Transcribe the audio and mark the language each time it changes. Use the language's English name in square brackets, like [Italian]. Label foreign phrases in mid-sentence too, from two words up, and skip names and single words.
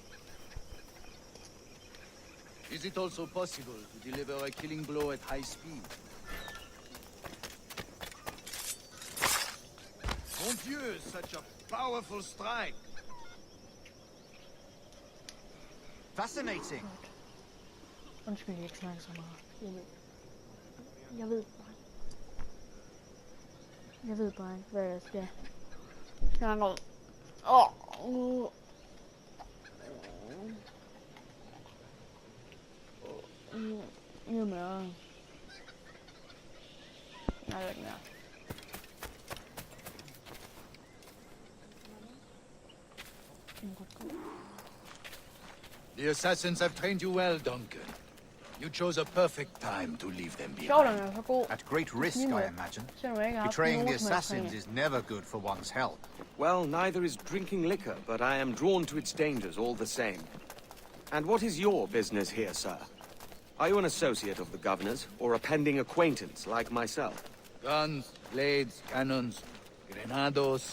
[English] Is it also possible to deliver a killing blow at high speed? [French] Mon Dieu, [English] such a powerful strike! Fascinating. [Danish] Undskyld, jeg ikke snakker så meget. Jeg ved bare ikke, hvad jeg skal. Jeg har noget. Jamen, jeg ved ikke mere. [English] The assassins have trained you well, Duncan. You chose a perfect time to leave them [Danish] Sjovt, [English] behind. [Danish] den er så god. [English] At great risk, I imagine. [Danish] Selvom jeg ikke har haft [English] Betraying the [Danish] nogen som helst [English] assassins [Danish] træning. [English] is never good for one's health. Well, neither is drinking liquor, but I am drawn to its dangers all the same. And what is your business here, sir? Are you an associate of the governor's, or a pending acquaintance like myself? Guns, blades, cannons, grenados.